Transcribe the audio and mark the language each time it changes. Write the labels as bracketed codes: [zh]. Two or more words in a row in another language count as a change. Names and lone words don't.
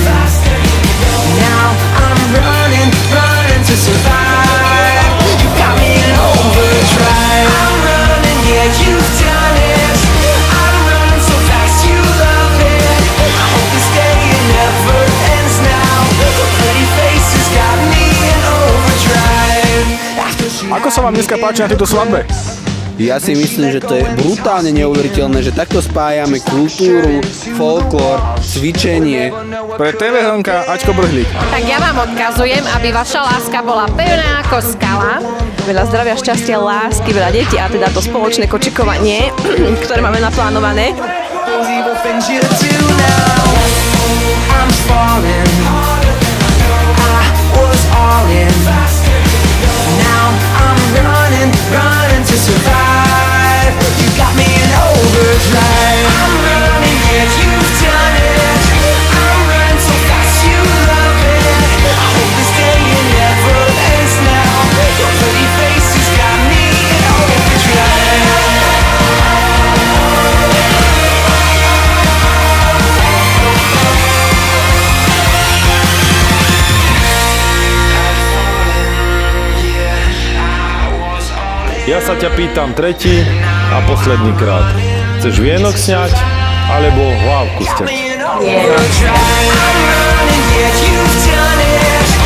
[en] Now I'm running to survive. You got me in overdrive. I'm running, yeah, you've done it. I'm running so fast, you love it. I hope this day it never ends now. The pretty faces got me in overdrive. [sk] Ako sa vám dneska páči na tejto svadbe? Ja si myslím, že to je brutálne neuveriteľné, že takto spájame kultúru, folklór, cvičenie. Pre TV Hrnka Ačko Brhlík. Tak ja vám odkazujem, aby vaša láska bola pevná ako skala. Veľa zdravia, šťastia, lásky, veľa detí a teda to spoločné kočikovanie, ktoré máme naplánované. [en] Running to survive. You got me in overdrive. I'm running, yet you've done it. I'm running so fast, you love it. I hope this day it never ends now. Your pretty face has got me in overdrive. [sk] Ja sa ťa pýtam tretí a posledný krát. Chceš vienok sňať, alebo hlávku sťať? [en] I'm running, yet you've done it.